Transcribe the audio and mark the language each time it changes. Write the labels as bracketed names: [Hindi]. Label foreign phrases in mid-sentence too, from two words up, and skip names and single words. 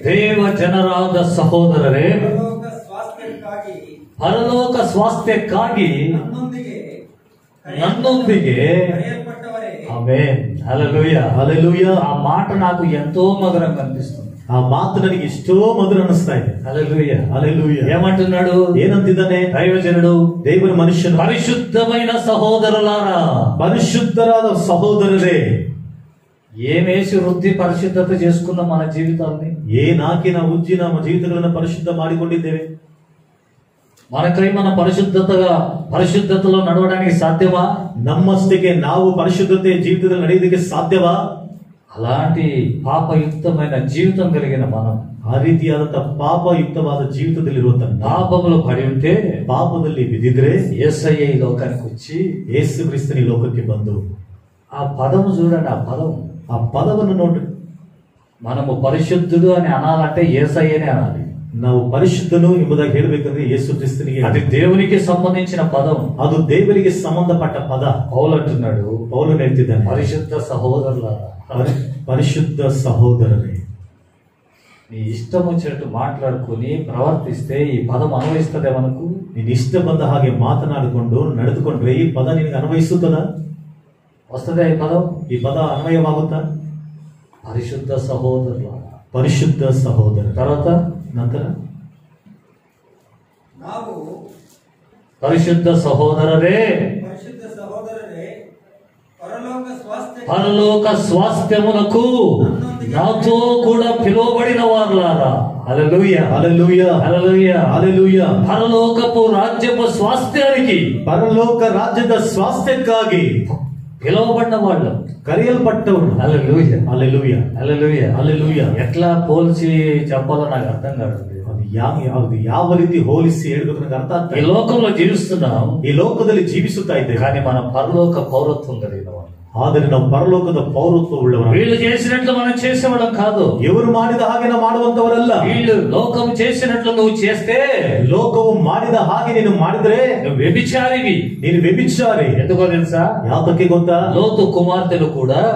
[Kannada] ದೇವ ಜನರಾದ ಸಹೋದರರೇ, ಪರಲೋಕ ಸ್ವಾಸ್ಥ್ಯಕ್ಕಾಗಿ ಪರಲೋಕ ಸ್ವಾಸ್ಥ್ಯಕ್ಕಾಗಿ ನನ್ನೊಂದಿಗೆ ಕರೆಯಲ್ಪಟ್ಟವರೇ, ಕರೆಯಲ್ಪಟ್ಟವರೇ, ಆಮೆನ್, [Telugu] హల్లెలూయా, [Kannada] ಹಲ್ಲೆಲೂಯಾ. [Telugu] ఆ మాట నాకు ఎంతో మధురంగా అనిపిస్తుంది. [Kannada] ಆ ಮಾತು ನನಗೆ ಎಷ್ಟೋ ಮಧುರ ಅನಿಸ್ತಾ ಇದೆ. [Telugu] హల్లెలూయా, [Kannada] ಹಲ್ಲೆಲೂಯಾ. [Telugu] ఏమంటున్నాడు? [Kannada] ಏನಂತಿದ್ದಾನೆ? [Telugu] దైవజనుడు, [Kannada] ದೇವರ ಮನುಷ್ಯನು, [Telugu] పరిశుద్ధమైన సహోదరులారా, [Kannada] ಪರಿಶುದ್ಧರಾದ ಸಹೋದರರೇ, [Telugu] ఏమేసి వృద్ధి పరిశుద్ధత చేసుకున్న మన జీవితాన్ని, [Kannada] ಏನಾಕಿ ನಾವು ಉಜ್ಜಿ ನಮ್ಮ ಜೀವಿತಗಳನ್ನು ಪರಿಶುದ್ಧ ಮಾಡಿಕೊಂಡಿದ್ದೇವೆ? [Telugu] మనకై మన పరిశుద్ధతలో నడవడానికి సాధ్యమా? [Kannada] ನಮ್ಮಷ್ಟಿಗೆ ನಾವು ಪರಿಶುದ್ಧತೆ ಜೀವಿತದಲ್ಲಿ ನಡೆಯೋದಕ್ಕೆ ಸಾಧ್ಯವಾ? [Telugu] అలాంటి పాపయుక్తమైన జీవితం కలిగిన మనం [Kannada] ಆ ರೀತಿಯಾದಂತಹ ಪಾಪಯುಕ್ತವಾದ ಜೀವಿತದಲ್ಲಿರುವಂತ [Telugu] పాపములో పడి ఉంటే, [Kannada] ಪಾಪದಲ್ಲಿ ಬಿದ್ದಿದ್ರೆ [Telugu] యేసయ్య ఈ లోకానికి వచ్చి, [Kannada] ಯೇಸು ಕ್ರಿಸ್ತನ ಈ ಲೋಕಕ್ಕೆ ಬಂದು, [Telugu] ఆ పదము చూడండి, ఆ [Kannada] ಪದವನ್ನು ನೋಡ್ರಿ. [Telugu] మనము పరిశుద్ధుడు అని అనాలంటే యేసయ్యనే అనాలి. [Kannada] ನಾವು ಪರಿಶುದ್ಧನು ಎಂಬುದಾಗಿ ಹೇಳಬೇಕಂದ್ರೆ ಯೇಸು ಕ್ರಿಸ್ತನಿಗೆ, [Telugu] అది దేవునికి సంబంధించిన పదం. [Kannada] ಅದು ದೇವರಿಗೆ ಸಂಬಂಧಪಟ್ಟ ಪದ. [Telugu] పౌలు అంటున్నాడు, [Kannada] ಪೌಲನು ಹೇಳ್ತಿದ್ದಾನೆ, [Telugu] పరిశుద్ధ సహోదరులారా, [Kannada] ಪರಿಶುದ್ಧ ಸಹೋದರರೇ. [Telugu] నీ ఇష్టం వచ్చినట్టు మాట్లాడుకుని ప్రవర్తిస్తే ఈ పదం అన్వయిస్తుందే మనకు? [Kannada] ನೀನ್ ಇಷ್ಟ ಬಂದ ಹಾಗೆ ಮಾತನಾಡಿಕೊಂಡು ನಡೆದುಕೊಂಡ್ರೆ ಈ ಪದ ನಿನಗೆ ಅನ್ವಯಿಸುತ್ತದ? [Telugu] వస్తుందా ఈ పదం? [Kannada] ಈ ಪದ ಅನ್ವಯವಾಗುತ್ತಾ? [Telugu] పరిశుద్ధ సహోదరులారా, [Kannada] ಪರಿಶುದ್ಧ ಸಹೋದರ. [Telugu] తర్వాత [Kannada] ನಂತರ ನಾವು [Telugu] పరిశుద్ధ సహోదరరే, [Kannada] ಪರಿಶುದ್ಧ ಸಹೋದರರೇ, [Telugu] పరలోక పరలోక స్వాస్థ్యమునకు నాతో కూడా పిలువబడిన వారులారా, హల్లెలూయా, హల్లెలూయా, హల్లెలూయా, హల్లెలూయా. పరలోకపు రాజ్యపు స్వాస్థ్యానికి [Kannada] ಪರಲೋಕ ರಾಜ್ಯದ ಸ್ವಾಸ್ಥ್ಯಕ್ಕಾಗಿ [Telugu] పిలువబడిన వాళ్ళు, [Kannada] ಕರೆಯಲ್ಪಟ್ಟವರು. [Telugu] హల్లెలూయా, హల్లెలూయా, హల్లెలూయా, హల్లెలూయా. ఎట్లా పోల్చి చెప్పాలో నాకు అర్థం కాదు. [Kannada] ಅದು ಯಾವ ರೀತಿ ಹೋಲಿಸಿ ಹೇಳ್ಬೇಕು ನನಗೆ ಅರ್ಥ [Telugu] ఈ [Kannada] ಆಗ್ತದೆ. [Telugu] లోకంలో జీవిస్తున్నాం, [Kannada] ಈ ಲೋಕದಲ್ಲಿ ಜೀವಿಸುತ್ತಾ ಇದ್ದೇವೆ, [Telugu] కానీ మన పరలోక పౌరత్వం కలిగిన వాళ్ళు. [Kannada] ಆದರೆ ನಾವು ಪರಲೋಕದ ಪೌರತ್ವ ಉಳ್ಳವರು. [Telugu] వీళ్ళు చేసినట్లు మనం చేసేవాళ్ళం కాదు. [Kannada] ಇವರು ಮಾಡಿದ ಹಾಗೆ ನಾವು ಮಾಡುವಂತವರಲ್ಲ. [Telugu] వీళ్ళు లోకం చేసినట్లు నువ్వు చేస్తే, [Kannada] ಲೋಕವು ಮಾಡಿದ ಹಾಗೆ ನೀನು ಮಾಡಿದ್ರೆ [Telugu] నువ్వు వ్యభిచారివి. [Kannada] ನೀನು ವ್ಯಭಿಚಾರಿ. [Telugu] ఎందుకో తెలుసా? [Kannada] ಯಾತಕ್ಕೆ ಗೊತ್ತಾ? [Telugu] లోతు కుమార్తెలు కూడా